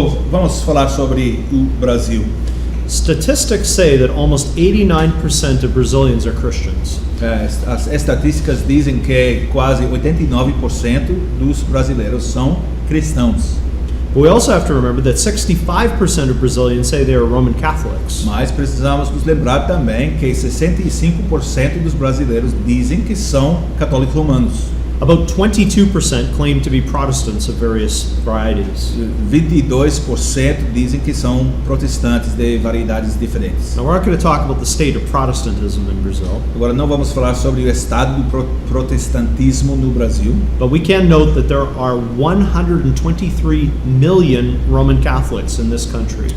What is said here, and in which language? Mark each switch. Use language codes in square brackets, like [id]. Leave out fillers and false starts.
[pt] Vamos falar sobre o Brasil. [en] Statistics say that almost 89% of Brazilians are Christians. [pt] As estatísticas dizem que quase 89% dos brasileiros são cristãos. [en] But we also have to remember that 65% of Brazilians say they are Roman Catholics. [pt] Mas precisamos nos lembrar também que 65% dos brasileiros dizem que são católicos romanos. [en] About 22% claim to be Protestants of various varieties. [pt] 22% dizem que são protestantes de variedades diferentes. [en] Now, we're not going to talk about the state of Protestantism in Brazil, [pt] Agora não vamos falar sobre o estado do protestantismo no Brasil, [en] but we can note that there are 123 million Roman Catholics in this country.